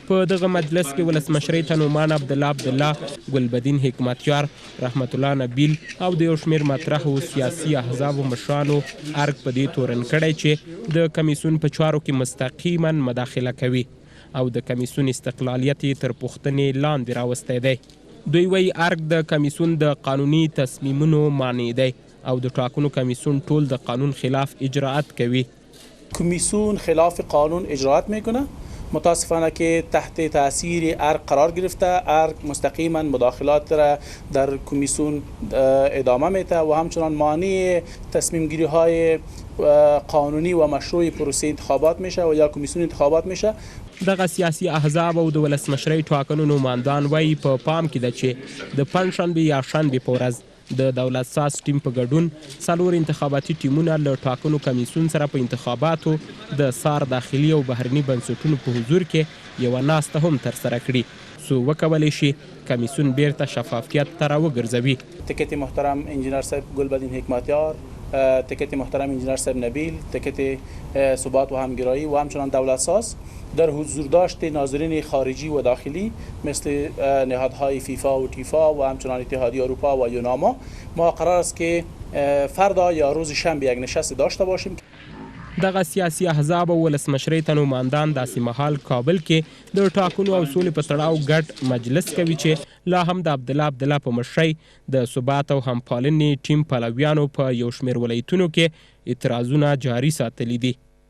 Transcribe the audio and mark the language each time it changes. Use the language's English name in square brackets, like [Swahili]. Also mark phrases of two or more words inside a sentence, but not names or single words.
[Pashto] په دغه مجلس کې ولسمشرۍ ته نومان عبدالله، ګلبدین حکمتیار، رحمت الله نبیل او د یو شمېر مطرحو سیاسي احزابو مشرانو ارګ په دې تورن کړی چې د کمیسیون په چارو کې مستقیما مداخله کوي او د کمیسیون استقلالیت یې تر پوښتنې لاندې راوستی دی. دوی وایي ارګ د کمیسیون د قانوني تصمیمونو مانع دی او د ټاکنو کمیسیون ټول د قانون خلاف اجراعات کوي. [Persian] کمیسیون خلاف قانون اجراعات میکنه. متاسفانه که تحت تاثیر ارگ قرار گرفته. ارگ مستقیما مداخلات را در کمیسیون ادامه میده و همچنان مانع تصمیم گیری های قانونی و مشروع پروسه انتخابات میشه و یا کمیسیون انتخابات میشه. [Pashto] دغه سیاسي احزاب او د ولسمشرۍ ټاکنو نوماندان وایي په پام کې ده چې د پنجشنبې یا شنبې په ورځ د دولت ساز ټیم په ګډون 4 انتخاباتي ټیمونه له ټاکنو کمیسیون سره په انتخاباتو د سار داخلي او بهرني بنسټونو په حضور کې یوه ناسته هم ترسره کړي څو وکولی شي کمیسیون بیرته شفافیت ته راوګرځوي. [Persian] تکت محترم انجینر صاحب ګلبدین حکمتیار، تکت محترم انجینر صاحب نبیل، تکت ثبات و همگرایی و همچنان دولت ساز در حضور داشت ناظرین خارجی و داخلی مثل نهادهای فیفا و تیفا و همچنان اتحادیه اروپا و یوناما ما قرار است که فردا یا روز شنبه یک نشست داشته باشیم. [Pashto] دغه سیاسي احزاب او ولسمشرۍ ته نوماندان داسې مهال کابل کې د ټاکنو او سولې په تړاو ګډ مجلس کوي چې لا هم د عبدالله په مشرۍ د ثبات او همپالنې ټیم پلویانو په یو شمېر ولایتونو کې اعتراضونه جاري ساتلي دي.